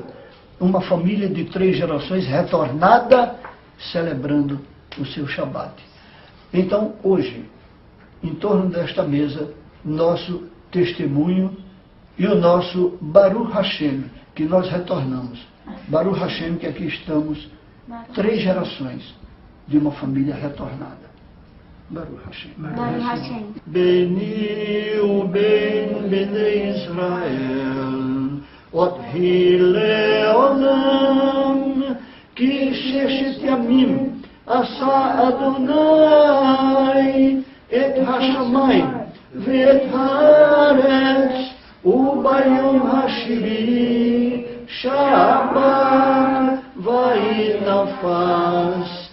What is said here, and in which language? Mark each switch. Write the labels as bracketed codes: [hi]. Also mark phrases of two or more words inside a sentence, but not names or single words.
[pt] Uma família de 3 gerações retornada, celebrando o seu Shabat. Então, hoje, em torno desta mesa, nosso testemunho e o nosso [he] ברוך השם, [pt] que nós retornamos. [he] ברוך השם, [pt] que aqui estamos, 3 gerações de uma família retornada. [he] ברוך השם. ברוך השם. ביני ובין בני ישראל, אות היא לעולם, כי ששת ימים, עשה אדוני, את השמים, ואת הארץ, וביום השביעי, שבת, וינפש.